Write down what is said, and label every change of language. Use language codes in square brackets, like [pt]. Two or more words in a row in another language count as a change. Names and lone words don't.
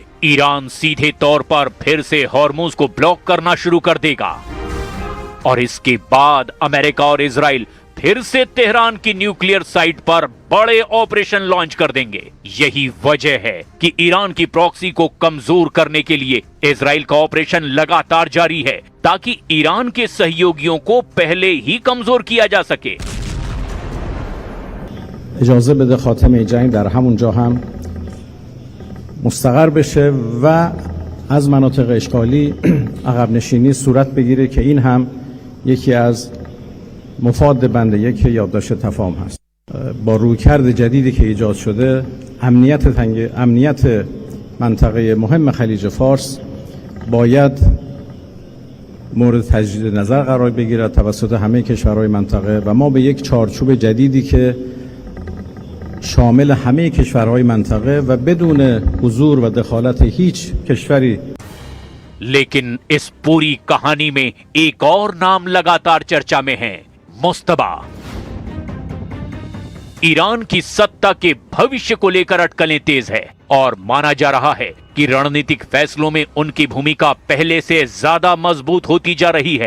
[hi] ईरान सीधे तौर पर फिर से हॉर्मुज को ब्लॉक करना शुरू कर देगा और इसके बाद अमेरिका और इजराइल फिर से तेहरान की न्यूक्लियर साइट पर बड़े ऑपरेशन लॉन्च कर देंगे। यही वजह है कि ईरान की प्रॉक्सी को कमजोर करने के लिए इजराइल का ऑपरेशन लगातार जारी है, ताकि ईरान के सहयोगियों को पहले ही कमजोर किया जा सके। [fa] اجازه بده خاتمه جنگ در همون جا هم مستقر بشه و از مناطق اشغالی عقب نشینی صورت بگیره که این هم یکی از مفاد بند یک یادداشت تفاهم هست. با رویکرد جدیدی که ایجاد شده امنیت منطقه مهم خلیج فارس باید مورد تجدید نظر قرار بگیرد توسط همه کشورهای منطقه و ما به یک چارچوب جدیدی که شامل همه کشورهای منطقه و بدون حضور و دخالت هیچ کشوری [hi] लेकिन इस पूरी कहानी में एक और नाम लगातार चर्चा में है, मुस्तबा। ईरान की सत्ता के भविष्य को लेकर अटकलें तेज है और माना जा रहा है कि रणनीतिक फैसलों में उनकी भूमिका पहले से ज्यादा मजबूत होती जा रही है।